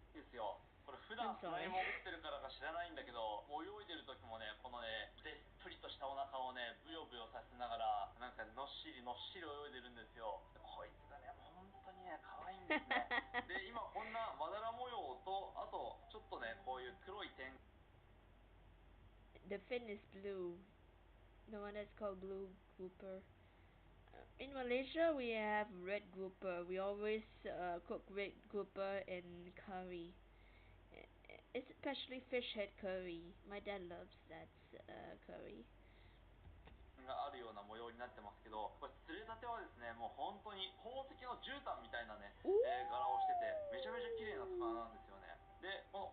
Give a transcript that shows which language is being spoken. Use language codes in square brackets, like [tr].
[ja] よこれ普段砂に潜ってるからか知らないんだけど泳いでる時もねこのねですよこれ普段砂に [en] sorry. [ja] 潜ってるからか知らないんだけど泳いでる時もねこのねでっぷりとしたお腹をねブヨブヨさせながらなんかのっしりのっしり泳いでるんですよこいつがね本当にね可愛いんですねで今こんなまだら模様とあとちょっとねこういう黒い点 [en] The fin is blue. The one that's called blue grouper. In Malaysia, we have red grouper. We always cook red grouper in curry. Especially fish head curry. My dad loves that curry. [ja] があるような模様になってますけどこれ釣れたてはですねもう本当に宝石の絨毯みたいなね、柄をしててめちゃめちゃ綺麗な魚なんですよねでこの